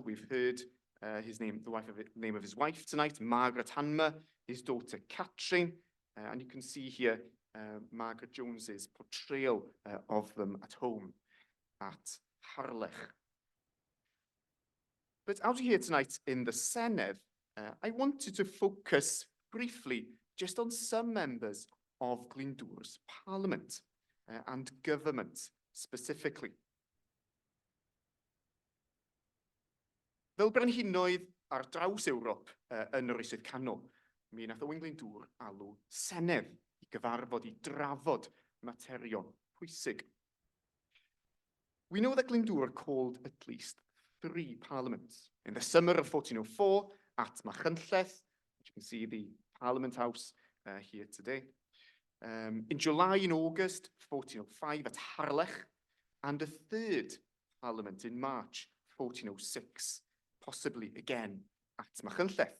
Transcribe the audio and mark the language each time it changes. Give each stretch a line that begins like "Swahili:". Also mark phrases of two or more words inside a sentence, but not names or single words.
English: We've heard his name, name of his wife tonight, Margaret Hanmer, his daughter Catrin, and you can see here Margaret Jones's portrayal of them at home at Harlech. But out here tonight in the Senedd, I wanted to focus briefly just on some members of Glyndwr's parliament and government specifically.
Welsh: Fel brenhinoedd ar draws Ewrop yn yr Oesoedd Canol, mi nath Owain Glyndwr alw Senedd i gyfarfod i drafod materion pwysig.
English: We know that Glyndwr called at least 3 parliaments. In the summer of 1404 at Machynlleth, which you can see the Parliament House here today. In July and August 1405 at Harlech, and a 3rd Parliament in March 1406, possibly again at Machynlleth.